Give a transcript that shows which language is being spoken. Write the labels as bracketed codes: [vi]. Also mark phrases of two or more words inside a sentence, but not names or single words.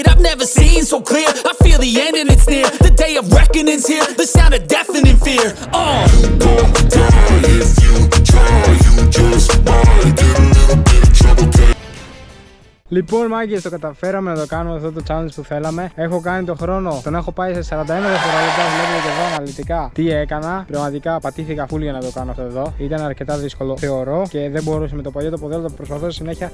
[en] I've never seen so clear, I feel the end and it's near. The day of reckoning's here, the sound of deafening fear. You gon' die if you try, you just might get a little bit of trouble. [el] Λοιπόν, μάγκες, το καταφέραμε να το κάνουμε αυτό το challenge που θέλαμε. Έχω κάνει το χρόνο, τον έχω πάει σε 41 δευτερόλεπτα. Βλέπετε και εδώ αναλυτικά τι έκανα. Πραγματικά πατήθηκα φούλη για να το κάνω αυτό εδώ. Ήταν αρκετά δύσκολο, θεωρώ, και δεν μπορούσα με το παλιό το ποδήλατο που προσπαθώ συνέχεια.